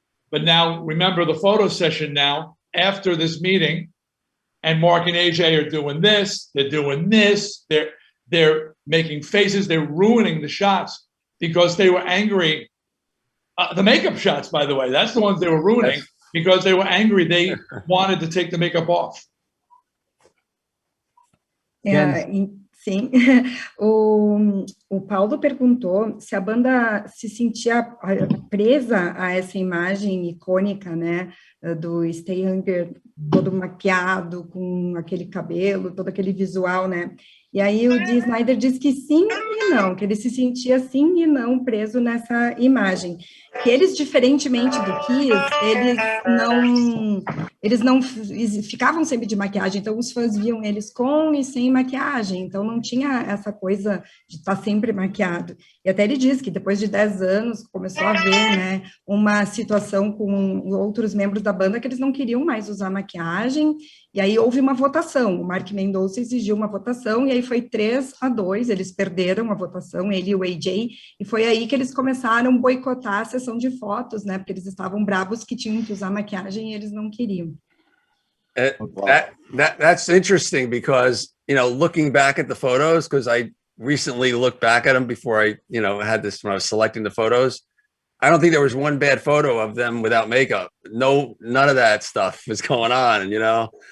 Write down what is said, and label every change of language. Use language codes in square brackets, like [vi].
[en] But now, remember the photo session now, after this meeting, and Mark and AJ are doing this, they're doing this, they're making faces, they're ruining the shots because they were angry. The makeup shots, by the way, that's the ones they were ruining because they were angry. They wanted to take the makeup off. [pt] Sim, o Paulo perguntou se a banda se sentia presa a essa imagem icônica, né, do Stay Hungry todo maquiado, com aquele cabelo, todo aquele visual, né, e aí o Dee Snider diz que sim e não, que ele se sentia sim e não preso nessa imagem, que eles, diferentemente do Kiss, eles não ficavam sempre de maquiagem, então os fãs viam eles com e sem maquiagem, então não tinha essa coisa de estar sempre maquiado. E até ele diz que depois de 10 anos começou a ver, né, uma situação com outros membros da banda que eles não queriam mais usar maquiagem, e aí houve uma votação, o Mark Mendoza exigiu uma votação, e aí foi 3-2, eles perderam a votação, ele e o AJ, e foi aí que eles começaram a boicotar a sessão de fotos, né, porque eles estavam bravos que tinham que usar maquiagem e eles não queriam. [en] That's interesting because, you know, looking back at the photos, because I recently looked back at them before I, you know, had this when I was selecting the photos. I don't think there was one bad photo of them without makeup. No, none of that stuff was going on, you know.